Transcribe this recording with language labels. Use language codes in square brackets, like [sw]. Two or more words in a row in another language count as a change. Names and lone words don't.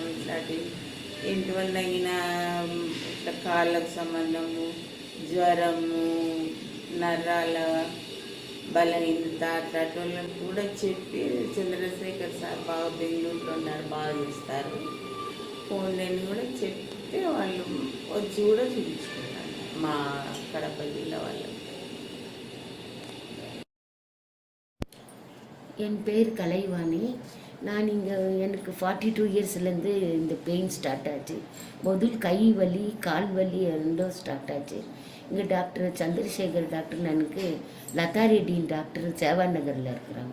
[te] ఇట్లాంటి ఇంటి వల్ల అయినా ఇట్లా కాళ్ళకు సంబంధము, జ్వరము, నరాల బలహీనత అట్లాంటి వాళ్ళని కూడా చెప్పి చంద్రశేఖర్ సార్ బాగా బెంగళూరులో ఉన్నారు, బాగా చేస్తారు. ఫోన్లని కూడా చెప్తే వాళ్ళు వచ్చి కూడా చూపించుకుంటారు మా కడప జిల్లా వాళ్ళు. [ta] என் பேர் கலைவாணி. நான் இங்கே எனக்கு 42 இயர்ஸ்லேருந்து இந்த [en] pain start [ta] ஆச்சு. முதல் கை வலி, கால் வலி ரெண்டும் ஸ்டார்ட் ஆச்சு. இங்கே டாக்டர் சந்திரசேகர் டாக்டர் எனக்கு லதா ரெட்டின் டாக்டர் சேவா நகரில் இருக்கிறாங்க.